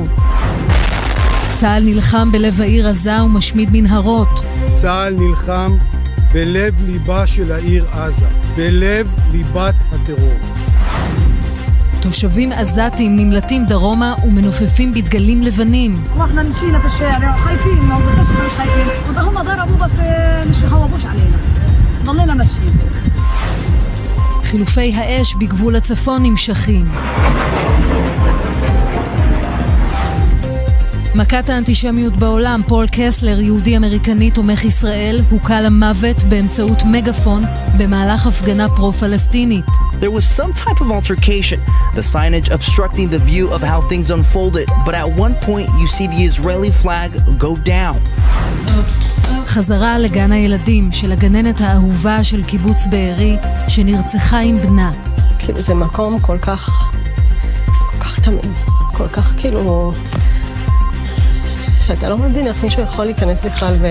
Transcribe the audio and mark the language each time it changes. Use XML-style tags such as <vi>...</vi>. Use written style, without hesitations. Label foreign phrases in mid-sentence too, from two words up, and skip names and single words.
<he>צה"ל נלחם בלב העיר עזה ומשמיד מנהרות. צה"ל נלחם בלב ליבה של העיר עזה, בלב ליבת הטרור. תושבים עזתים נמלטים דרומה ומנופפים בדגלים לבנים.</he> <ar>واحنا مشينا في الشارع خايفين ما بنخش مش خايفين وهم ضربوا بس مش خوفوش علينا ضلينا ماشيين.</ar> <he>חילופי האש בגבול הצפון נמשכים. מכת האנטישמיות בעולם, פול קסלר, יהודי אמריקני תומך ישראל, הוקע למוות באמצעות מגפון במהלך הפגנה פרו-פלסטינית.</he> <en>There was some type of altercation, the signage obstructing the view of how things unfolded, but at one point you see the Israeli flag go down.</en> <he>חזרה לגן הילדים של הגננת האהובה של קיבוץ בארי שנרצחה עם בנה. כאילו זה מקום כל כך תמים, כל כך כאילו שאתה לא מבין איך מישהו יכול להיכנס בכלל</he>